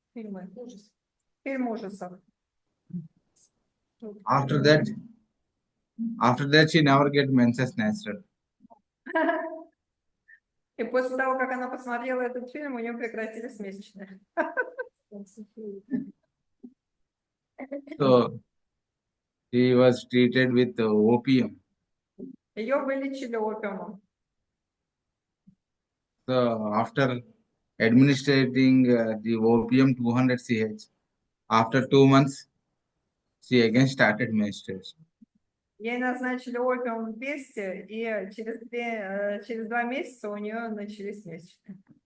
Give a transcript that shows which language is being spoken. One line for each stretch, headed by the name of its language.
Russian: Фильм ужасов.
English: After that, she never get menses natural.
Russian: И после того, как она посмотрела этот фильм, у нее прекратились месячные.
English: So she was treated with opium.
Russian: Ее вылечили опиумом.
English: So after administrating the opium 200 ch, after 2 months, she again started menstruation.
Russian: Ей назначили опиум 200, и через 2 месяца у нее начались месячные.